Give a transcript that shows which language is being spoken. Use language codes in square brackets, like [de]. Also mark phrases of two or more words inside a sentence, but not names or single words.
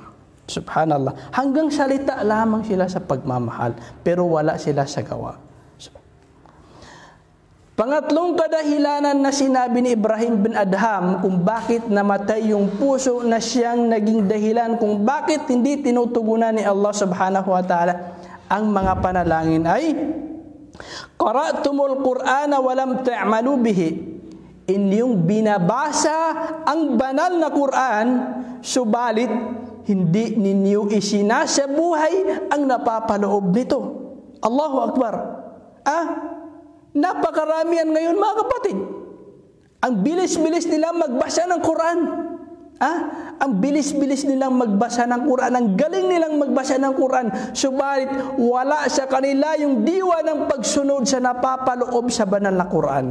[tl] Subhanallah, hanggang salita lamang sila sa pagmamahal pero wala sila sa gawa. Pangatlong kadahilanan na sinabi ni Ibrahim bin Adham kung bakit namatay yung puso na siyang naging dahilan kung bakit hindi tinutugunan ni Allah [ar] سبحانه وتعالى [tl] ang mga panalangin ay, [ar] قرأتم القرآن ولم تعملوا به. [tl] Inyong binabasa ang banal na Qur'an, subalit hindi ninyo isinasabuhay ang napapaloob nito. [ar] الله أكبر. [tl] Napakaramihan ngayon, mga kapatid. Ang bilis-bilis nilang magbasa ng Quran. Ang bilis-bilis nilang magbasa ng Quran. Ang galing nilang magbasa ng Quran. Subalit wala sa kanila yung diwa ng pagsunod sa napapaloob sa banal na Quran.